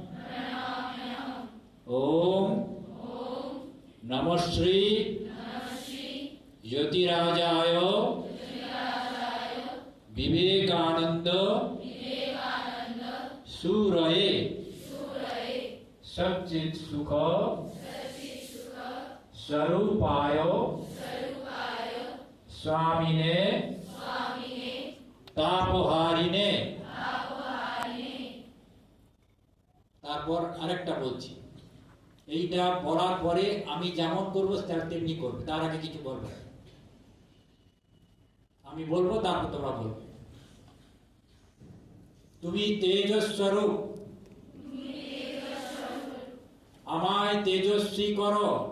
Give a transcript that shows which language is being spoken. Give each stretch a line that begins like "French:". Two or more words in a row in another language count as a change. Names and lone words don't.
Sanskrit: ओम नमः श्री यतिराजाय विवेकानंद सूरये सच्चित सुख स्वरूपाय स्वामिने तापहारिणे।
Bangla: তারপর আরেকটা বলছি, এইটা বলার পরে আমি যেমন করবো তেমনি করবে, তার আগে কিছু বলবে না। আমি বলবো তারপর তোমরা বলবে। তুমি তেজস্বরূপ, আমায় তেজস্বী করো।